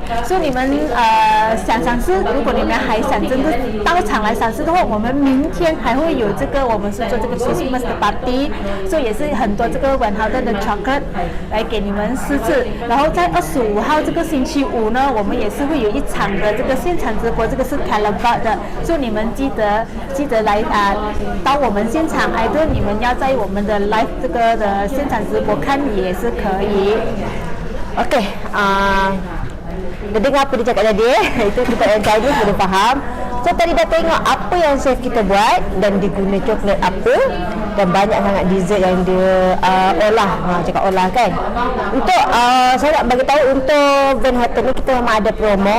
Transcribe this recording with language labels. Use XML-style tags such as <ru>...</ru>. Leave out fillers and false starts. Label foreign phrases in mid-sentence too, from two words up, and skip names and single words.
<zh>所以你们想尝试，如果你们还想真的到场来尝试的话，我们明天还会有这个，我们是做这个 Christmas 的 party， 所以也是很多这个VANHOUTEN的 chocolate 来给你们试吃。然后在25号这个星期五呢，我们也是会有一场的这个现场直播，这个是 Calabar 的，所以你们记得来到我们现场，还是你们要在我们的 live 这个的现场直播看也是可以。</zh> <ms>Okey, dengar apa dia cakap tadi, itu kita yang tadi sudah faham. So tadi dah tengok apa yang chef kita buat dan diguna coklat apa dan banyak sangat dessert yang dia olah. Cakap olah kan. Untuk saya nak bagi tahu untuk Van Houten ni kita memang ada promo.</ms>